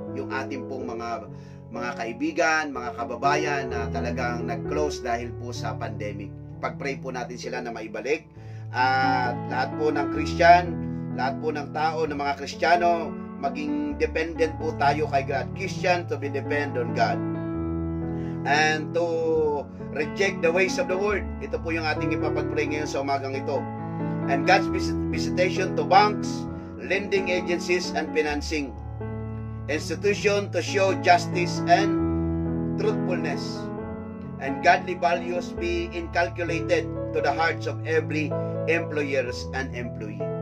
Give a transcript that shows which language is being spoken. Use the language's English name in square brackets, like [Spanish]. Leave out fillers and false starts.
[Filipino] Yung ating pong mga kaibigan, mga kababayan na talagang nag-close dahil po sa pandemic. Pag-pray po natin sila na maibalik. At lahat po ng Christian, lahat po ng tao, ng mga Kristiyano, maging dependent po tayo kay God. [English] Christian to be dependent on God. And to reject the ways of the world. [Filipino] Ito po yung ating ipapag-pray ngayon sa umagang ito. [English] And God's visitation to banks, lending agencies, and financing institution to show justice and truthfulness. And godly values be inculcated to the hearts of every employers and employee.